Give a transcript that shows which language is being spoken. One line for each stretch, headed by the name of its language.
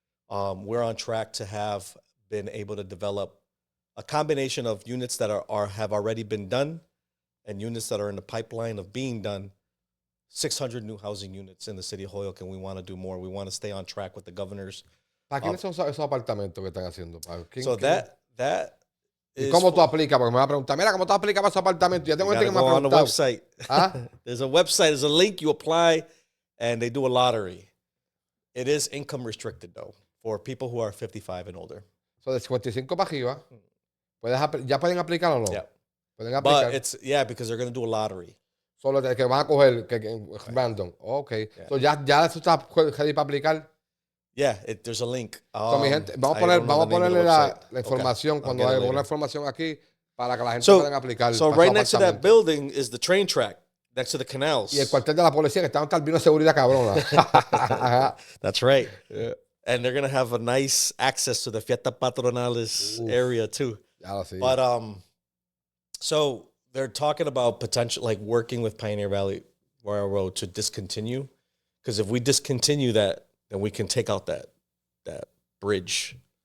English: We're on track to have been able to develop a combination of units that have already been done and units that are in the pipeline of being done. 600 new housing units in the city of Holyoke, and we want to do more. We want to stay on track with the governors.
Spanish: ¿Para quiénes son esos apartamentos que están haciendo?
English: That
Spanish: ¿Y cómo tú aplicas? Porque me va a preguntar, mira, ¿cómo tú aplicas para esos apartamentos? Ya tengo gente que me ha
English: on the
Spanish: preguntado.
English: website. ¿Ah? There's a website, there's a link, you apply, and they do a lottery. It is income restricted, though, for people who are 55 and older. So,
Spanish: de 55 para arriba, ¿ya pueden aplicar o no?
English: Yeah.
Spanish: Pueden aplicar.
English: But because they're going to do a lottery.
Spanish: Solo que van a coger random. Ok.
English: Yeah. So,
Spanish: ya eso está ready para aplicar.
English: Yeah, there's a link. So,
Spanish: mi gente, vamos a ponerle la información cuando hay una información aquí para que la gente pueda aplicar.
English: So right next to that building is the train track, next to the canals.
Spanish: Y el cuartel de la policía que está en vino de seguridad cabrona.
English: That's right. Yeah. And they're going to have a nice access to the Fiesta Patronales area too.
Spanish: Ya lo sé.
English: But so they're talking about potential, like working with Pioneer Valley Railroad to discontinue. Because if we discontinue that, then we can take out that bridge.